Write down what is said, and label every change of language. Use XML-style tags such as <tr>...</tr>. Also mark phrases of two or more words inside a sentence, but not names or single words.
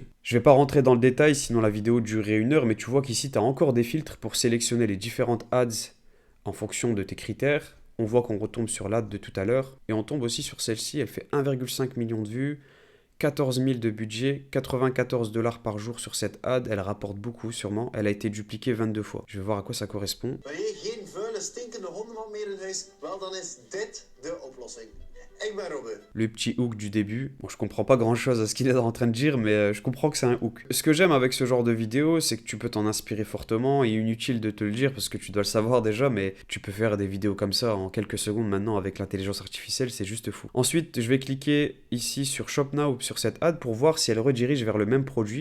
<fr>Je ne vais pas rentrer dans le détail, sinon la vidéo durerait 1 heure, mais tu vois qu'ici, tu as encore des filtres pour sélectionner les différentes ads en fonction de tes critères. On voit qu'on retombe sur l'ad de tout à l'heure et on tombe aussi sur celle-ci. Elle fait 1,5 million de vues. 14 000 de budget, 94 $ par jour sur cette ad. Elle rapporte beaucoup sûrement. Elle a été dupliquée 22 fois. Je vais voir à quoi ça correspond.</fr> <nl>Wil je geen vuile, stinkende hondenmand meer in huis? Wel, dan is dit de oplossing. Ik ben Robin.</nl> <fr>Le petit hook du début. Bon, je comprends pas grand chose à ce qu'il est en train de dire, mais je comprends que c'est un hook. Ce que j'aime avec ce genre de vidéo, c'est que tu peux t'en inspirer fortement et inutile de te le dire parce que tu dois le savoir déjà, mais tu peux faire des vidéos comme ça en quelques secondes maintenant avec l'intelligence artificielle, c'est juste fou. Ensuite, je vais cliquer ici sur</fr> <en>Shop Now</en> <fr>sur cette ad pour voir si elle redirige vers le même produit.</fr>